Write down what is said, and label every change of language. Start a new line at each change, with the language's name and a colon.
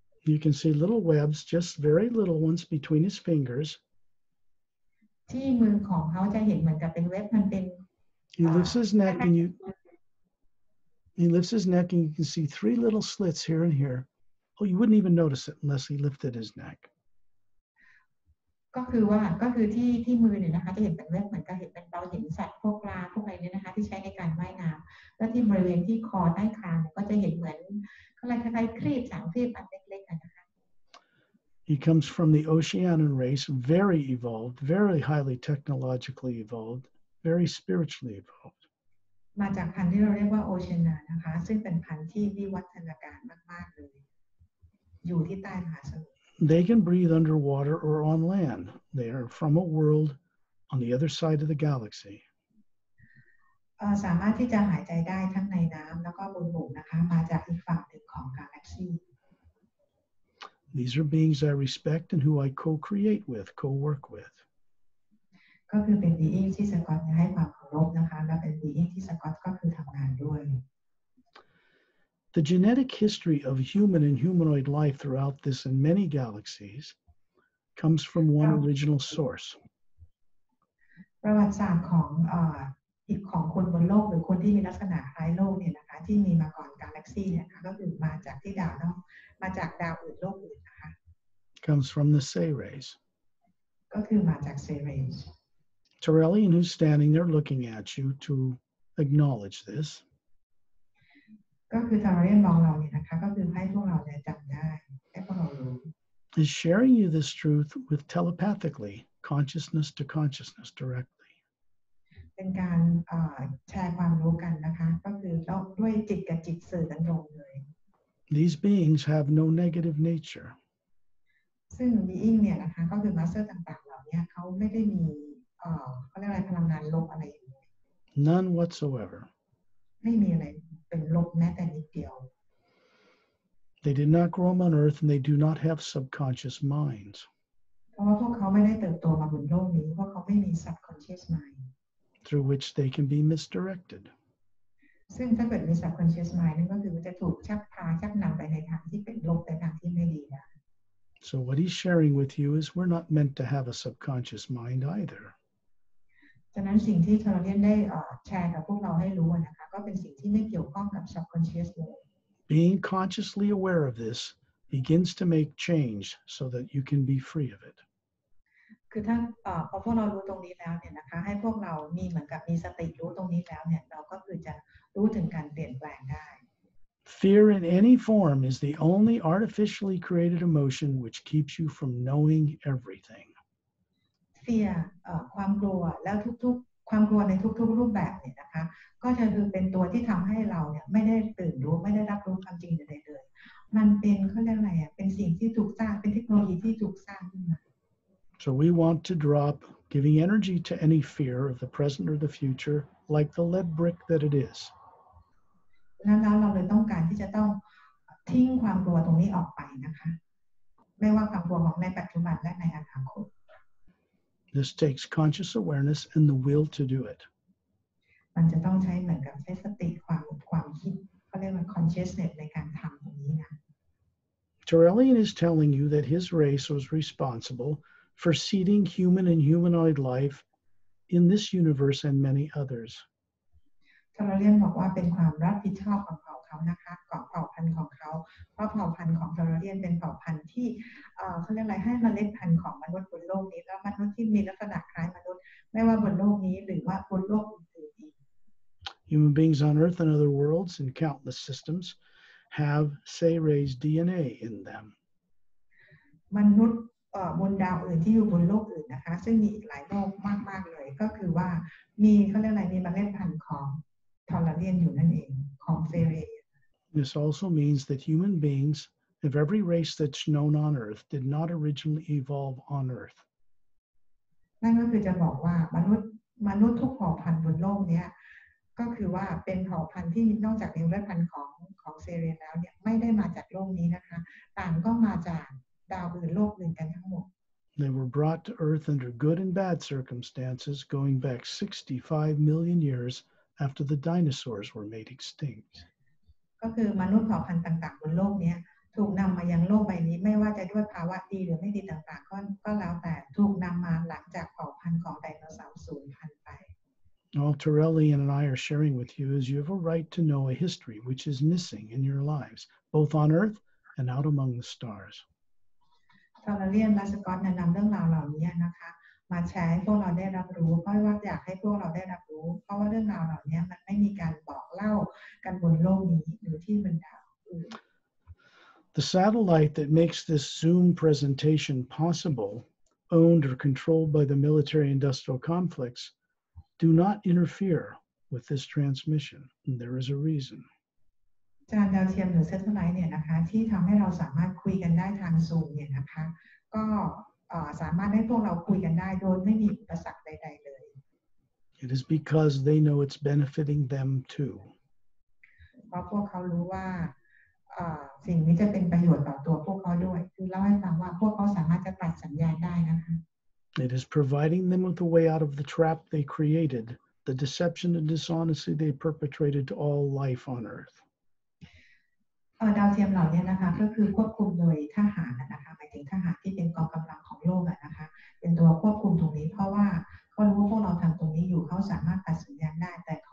English: You can see little webs, just very little ones between his fingers.
Thai: ที่มือของเขาจะเห็นเหมือนกับเป็นเว็บมันเป็น
English: He lifts his neck and you can see 3 little slits here and here. Oh, you wouldn't even notice it unless he lifted his neck.
Thai: ก็คือที่มือเนี่ยนะคะจะเห็นเป็นเว็บเหมือนกับเห็นเป็นเราเห็นสัตว์พวกปลาพวกอะไรเนี่ยนะคะที่ใช้ในการว่ายน้ำแล้วที่บริเวณที่คอใต้คางก็จะเห็นเหมือนอะไรคล้ายๆครีบ3 ครีบอันเล็กๆนะคะ
English: He comes from the Oceanian race, very evolved, very highly technologically evolved, very spiritually evolved.
Thai: มาจากพันธุ์ที่เราเรียกว่าโอเชียนานะคะซึ่งเป็นพันธุ์ที่วิวัฒนาการมากๆเลยอยู่ที่ใต้มหาสมุทร
English: They can breathe underwater or on land. They are from a world on the other side of the galaxy.
Thai: สามารถที่จะหายใจได้ทั้งในน้ำแล้วก็บนบกนะคะมาจากอีกฝั่งหนึ่งของกาแล็กซี
English: These are beings I respect and who I co-create with, co-work with.
Thai: ก็คือเป็น being ที่สกอตให้ความเคารพนะคะและเป็น being ที่สกอตก็คือทำงานด้วย
English: The genetic history of human and humanoid life throughout this and many galaxies comes from one original source.
Thai: ประวัติศาสตร์ของ อีกของคนบนโลกหรือคนที่มีลักษณะคล้ายโลกเนี่ยนะคะที่มีมาก่อนกาแล็กซีเนี่ยก็คือมาจากที่ดาวเนาะมาจากดาวอื่นโลกอื่นนะคะ
English: comes from the Say rays.
Thai: ก็คือมาจากเซเรน
English: Torellian, who's standing there looking at you to acknowledge this,
Thai: ก็คือทาร์เรียนมองเราเนี่ยนะคะก็คือให้พวกเราเนี่ยจำได้ให้พวกเรารู้
English: is sharing you this truth with telepathically, consciousness to consciousness directly.
Thai: เป็นการแชร์ความรู้กันนะคะก็คือด้วยจิตกับจิตสื่อกันตรงเลย
English: These beings have no negative nature.
Thai: ซึ่ง being เนี่ยนะคะก็คือมาสเตอร์ต่างๆเหล่านี้เขาไม่ได้มีเขาเรียกอะไรพลังงานลบอะไรอยู่
English: None whatsoever.
Thai: ไม่มีอะไรเป็นลบแม้แต่นิดเดียว
English: They did not grow up on earth and they do not have subconscious minds.
Thai: เพราะว่าพวกเขาไม่ได้เติบโตมาบนโลกนี้เพราะเขาไม่มี subconscious mind
English: through which they can be misdirected.
Thai: ซึ่งถ้าเกิดมี subconscious mind นั่นก็คือจะถูกชักพาชักนำไปในทางที่เป็นลบในทางที่ไม่ดีนะ
English: So what he's sharing with you is we're not meant to have a subconscious mind either.
Thai: ฉะนั้นสิ่งที่ทาร์เรียนได้แชร์กับพวกเราให้รู้นะคะก็เป็นสิ่งที่ไม่เกี่ยวข้องกับ subconscious เลย
English: Being consciously aware of this begins to make change so that you can be free of it.
Thai: คือถ้าพอพวกเรารู้ตรงนี้แล้วเนี่ยนะคะให้พวกเรามีเหมือนกับมีสติรู้ตรงนี้แล้วเนี่ยเราก็คือจะรู้ถึงการเปลี่ยนแปลงได้
English: Fear in any form is the only artificially created emotion which keeps you from knowing everything.
Thai: fear ความกลัวแล้วทุกๆความกลัวในทุกๆรูปแบบเนี่ยนะคะก็จะคือเป็นตัวที่ทำให้เราเนี่ยไม่ได้ตื่นรู้ไม่ได้รับรู้ความจริงใดๆเลยมันเป็นเขาเรียกอะไรเป็นสิ่งที่ถูกสร้างเป็นเทคโนโลยีที่ถูกสร้างขึ้นมา
English: So we want to drop giving energy to any fear of the present or the future like the lead brick that it is.
Thai: แล้วเราเลยต้องการที่จะต้องทิ้งความกลัวตรงนี้ออกไปนะคะไม่ว่าความกลัวของในปัจจุบันและในอนาคต
English: This takes conscious awareness and the will to do it.
Thai: มันจะต้องใช้เหมือนกับใช้สติความคิดเขาเรียกว่า consciousness ในการทำตรงนี้นะ
English: Torellian is telling you that his race was responsible for seeding human and humanoid life in this universe and many others.
Thai: ทาร์เรียนบอกว่าเป็นความรับผิดชอบของเผ่าเขานะคะของเผ่าพันธุ์ของเขาเพราะเผ่าพันธุ์ของทาร์เรียนเป็นเผ่าพันธุ์ที่เขาเรียกอะไรให้เมล็ดพันธุ์ของมนุษย์บนโลกนี้แล้วมนุษย์ที่มีลักษณะคล้ายมนุษย์ไม่ว่าบนโลกนี้หรือว่าบนโลกอื่นๆอีก
English: Human beings on Earth and other worlds in countless systems have Say-Ray's DNA in them.
Thai: มนุษย์บนดาวอื่นที่อยู่บนโลกอื่นนะคะซึ่งมีอีกหลายโลกมากๆเลยก็คือว่ามีเขาเรียกอะไรมีเมล็ดพันธุ์ของทอร์เรียนอยู่นั่นเองของเซเร
English: This also means that human beings of every race that's known on Earth did not originally evolve on Earth.
Thai: นั่นก็คือจะบอกว่ามนุษย์ทุกเผ่าพันธุ์บนโลกนี้ก็คือว่าเป็นเผ่าพันธุ์ที่นอกจากมีเมล็ดพันธุ์ของเซเรนแล้วเนี่ยไม่ได้มาจากโลกนี้นะคะต่างก็มาจากดาวอื่นโลกอื่นกันทั้งหมด
English: They were brought to Earth under good and bad circumstances going back 65 million years after the dinosaurs were made extinct.
Thai: ก็คือมนุษย์เผ่าพันธุ์ต่างๆบนโลกนี้ถูกนำมายังโลกใบนี้ไม่ว่าจะด้วยภาวะดีหรือไม่ดีต่างๆก็แล้วแต่ถูกนำมาหลังจากเผ่าพันธุ์ของไดโนเสาร์สูญพันธุ์ไป
English: All Torellian and I are sharing with you is you have a right to know a history which is missing in your lives, both on Earth and out among the stars.
Thai: ทอร์เรียนและสกอตนำเรื่องราวเหล่านี้นะคะมาแชร์ให้พวกเราได้รับรู้เพราะว่าอยากให้พวกเราได้รับรู้เพราะว่าเรื่องราวเหล่านี้มันไม่มีการบอกเล่ากันบนโลกนี้หรือที่บนดาวอื่น
English: The satellite that makes this Zoom presentation possible, owned or controlled by the military-industrial conflicts, do not interfere with this transmission. And there is a reason.
Thai: จานดาวเทียมหรือเซตไลท์เนี่ยนะคะที่ทำให้เราสามารถคุยกันได้ทางซูมเนี่ยนะคะก็สามารถให้พวกเราคุยกันได้โดยไม่มีอุปสรรคใดๆเลย
English: It is because they know it's benefiting them too.
Thai: เพราะพวกเขารู้ว่าสิ่งนี้จะเป็นประโยชน์ต่อตัวพวกเขาด้วยคือเล่าให้ฟังว่าพวกเขาสามารถจะตัดสัญญาณได้นะคะ
English: It is providing them with a way out of the trap they created, the deception and dishonesty they perpetrated to all life on Earth.
Thai: ดาวเทียมเหล่านี้นะคะก็คือควบคุมโดยทหารนะคะหมายถึงทหารที่เป็นกองกำลังของโลกนะคะเป็นตัวควบคุมตรงนี้เพราะว่าเขารู้ว่าพวกเราทำตรงนี้อยู่เขาสามารถตัดสัญญาณได้